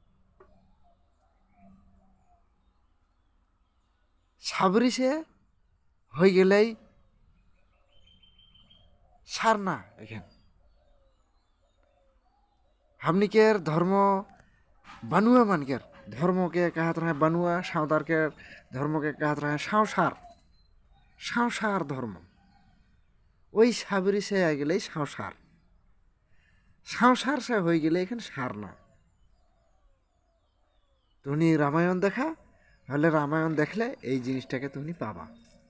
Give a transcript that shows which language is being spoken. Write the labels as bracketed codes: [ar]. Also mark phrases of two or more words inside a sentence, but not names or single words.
[sck] साबरी से हो गेलै सारना। एखेन हमनिकेर धर्म बनुआ मानकेर धर्म के कहत रहे बनुआ, सावतार के धर्म के कहत रहे संसार, संसार धर्म। ওই সাবরি से आ गेलै संसार, संसार से हो गेलै एखेन सारना। [bn] তুমি রামায়ণ দেখা, হলে রামায়ণ দেখলে এই জিনিসটাকে তুমি পাবা।